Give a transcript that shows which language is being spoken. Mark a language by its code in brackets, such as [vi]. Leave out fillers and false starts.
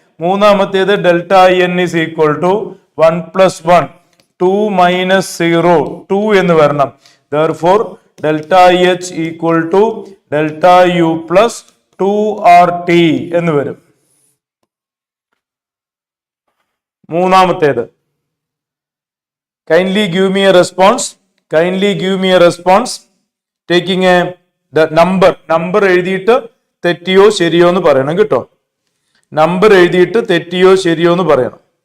[ml] മൂന്നാമത്തേത് [en] delta N is equal to 1+1 2 - 0 2 [ml] എന്ന് വരണം. [en] Therefore, delta H equal to delta U plus 2RT [ml] എന്ന് വരും. മൂന്നാമത്തേത് [en] kindly give me a response, kindly give me a response taking a the number [ml] എഴുതിയിട്ട് തെറ്റിയോ ശരിയോ എന്ന് പറയണം കേട്ടോ. നമ്പർ എഴുതിയിട്ട് തെറ്റിയോ ശരിയോ എന്ന് പറയണം.